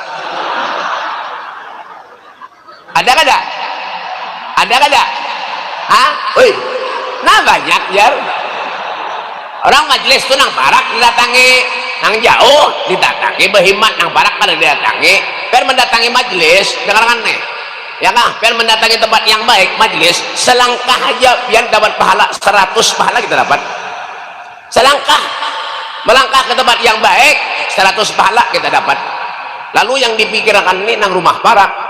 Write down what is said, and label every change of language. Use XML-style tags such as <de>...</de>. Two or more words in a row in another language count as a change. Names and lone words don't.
<bjn>ada kada woi, nah banyak jar orang majlis tuh nang barak didatangi nang jauh didatangi berhemat nang barak kada didatangi biar mendatangi majlis dengarkan nih ya kah biar mendatangi tempat yang baik majlis selangkah aja biar dapat pahala 100 pahala kita dapat selangkah melangkah ke tempat yang baik 100 pahala kita dapat lalu yang dipikirkan ini nang rumah barak</bjn>